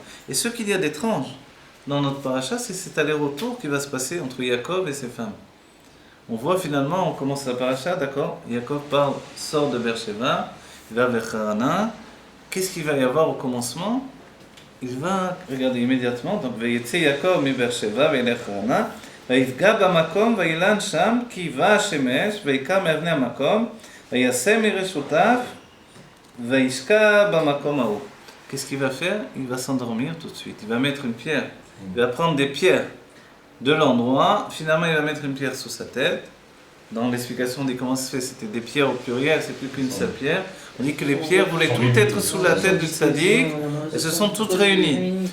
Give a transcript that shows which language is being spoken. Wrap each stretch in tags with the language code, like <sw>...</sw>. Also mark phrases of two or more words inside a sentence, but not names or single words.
<fr>Et ce qu'il y a d'étrange dans notre paracha, c'est cet aller-retour qui va se passer entre Yaakov et ses femmes. On voit finalement, on commence la paracha, d'accord, Yaakov sort de Beersheba, il va vers Harana. Qu'est-ce qu'il va y avoir au commencement? Il va, regardez immédiatement, donc</fr> <he>ויצא יעקב מבאר שבע וילך חרנה, ויפגע במקום וילן שם כי בא השמש ויקם מאבני המקום ויעשה מרשותיו וישקע במקום ההוא.</he> <fr>Qu'est-ce qu'il va faire? Il va s'endormir tout de suite. Il va mettre une pierre. Il va prendre des pierres de l'endroit. Finalement, il va mettre une pierre sous sa tête. Dans l'explication, on dit comment ça se fait. C'était des pierres au pluriel, c'est plus qu'une seule pierre. On dit que les pierres voulaient toutes être sous la tête du tzaddik et se sont toutes réunies.</fr>